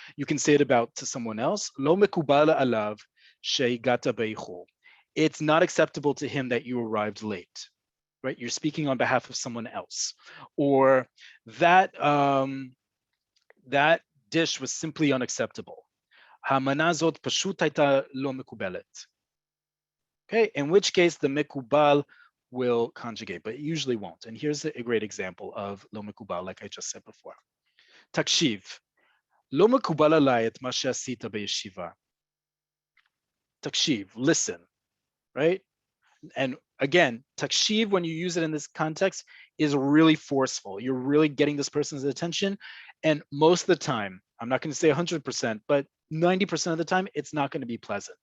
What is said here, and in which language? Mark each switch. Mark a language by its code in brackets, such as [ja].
[en] You can say it about to someone else. [he] Lo mekubal alav sheigata beichur. [en] It's not acceptable to him that you arrived late, right? You're speaking on behalf of someone else. Or that, that dish was simply unacceptable. [he] המנה הזאת פשוט הייתה לא מקובלת. [en] Okay, in which case the מקובל will conjugate, but it usually won't. And here's a great example of לא מקובל, like I just said before. [he] תקשיב, לא מקובל עליי את מה שעשית בישיבה. [en] תקשיב, listen, right? And again, takshiv, when you use it in this context, is really forceful. You're really getting this person's attention. And most of the time, I'm not going to say 100%, but 90% of the time, it's not going to be pleasant.